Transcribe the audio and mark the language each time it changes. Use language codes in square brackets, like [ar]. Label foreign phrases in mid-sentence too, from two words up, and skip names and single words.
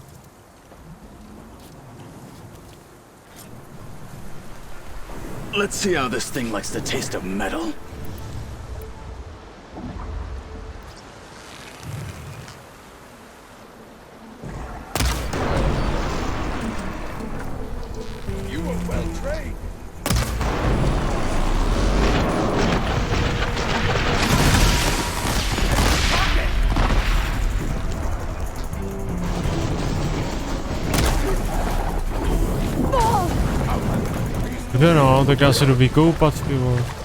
[en] Let's see how this thing likes the taste of metal. You are well trained. [cs] Kde no, tak já se jdu vykoupat, ty vole.